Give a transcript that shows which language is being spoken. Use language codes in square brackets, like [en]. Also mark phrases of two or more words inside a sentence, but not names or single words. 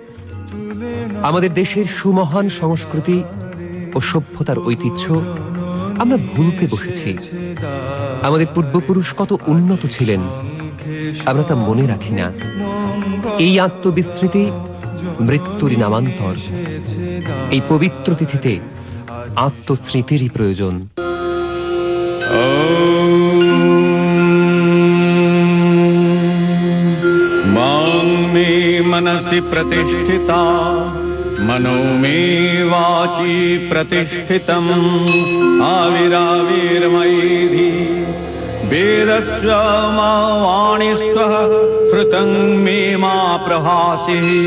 [bn] আমাদের দেশের সুমহান সংস্কৃতি ও সভ্যতার ঐতিহ্য আমরা ভুলতে বসেছি আমাদের পূর্বপুরুষ কত উন্নত ছিলেন, আমরা তা মনে রাখি না। এই আত্মবিস্মৃতি মৃত্যুরই নামান্তর। এই পবিত্র তিথিতে আত্মস্মৃতিরই প্রয়োজন। [sa] मां मे मनसि प्रतिष्ठिता मनो मे वाची प्रतिष्ठितम् आविराविर्मयेधि वेदस्य मा वाणीस्त्वः श्रुतं मे मा प्रभासिः